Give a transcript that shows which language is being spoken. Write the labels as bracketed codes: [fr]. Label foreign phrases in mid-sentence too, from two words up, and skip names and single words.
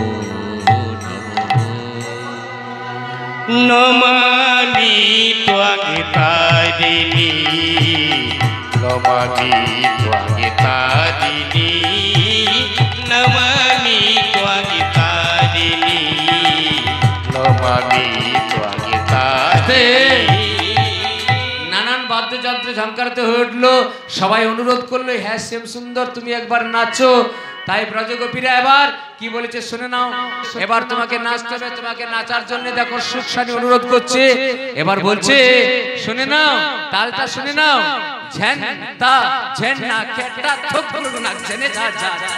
[sa] नमामि त्वां तारिणी नमामि त्वां तारिणी नमामि त्वां तारिणी नमामि त्वां तारिणी [bn] নানান বাদ্যযন্ত্র ঝংকারতে হয়ে উঠলো সবাই অনুরোধ করলো হ্যাঁ শ্যাম সুন্দর তুমি একবার নাচো তাই ব্রজগোপীরা এবার কি বলেছে শুনে নাও এবার তোমাকে নাচতে হবে তোমাকে নাচার জন্য দেখো সুখসানি অনুরোধ করছে এবার বলছে শুনে নাও তালটা শুনে নাও ঝেন তা ঝেন না কেটা থকগুলো নাচছে নে যা যা